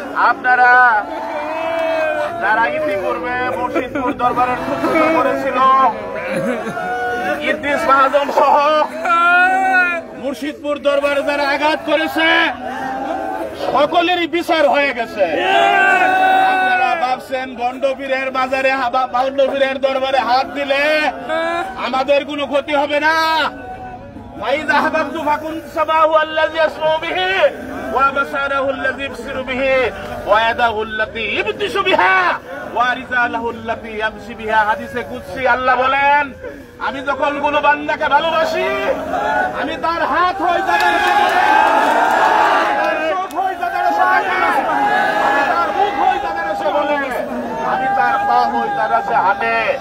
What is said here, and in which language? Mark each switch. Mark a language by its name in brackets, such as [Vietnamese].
[Bangla] আপনারা যারা ইতিপূর্বে মুর্শিদপুর দরবারের সূচনা করেছিল, ইদ্রিস মাহাজন সহ মুর্শিদপুর দরবারে যারা আঘাত করেছে, সকলেরই বিচার হয়ে গেছে। আপনারা ভাবছেন বন্ডপীরের বাজারে বন্ডপীরের দরবারে হাত দিলে আমাদের কোনো ক্ষতি হবে না। [Arabic] وإذا أحببت فكنت سمعه الذي يسمع به وبصره الذي يبصر به ويده التي يبطش بها ورجله التي يمشي بها। [Bangla] হাদিসে কুদসি আল্লাহ বলেন, আমি যখন কোনো বান্দাকে ভালোবাসি, আমি তার হাত হই তাদের সামনে, তার চোখ হই তাদের সামনে, আমি তার মুখ হই তাদের এসে বলে, আমি তার পা হই তারা সে হাঁটে।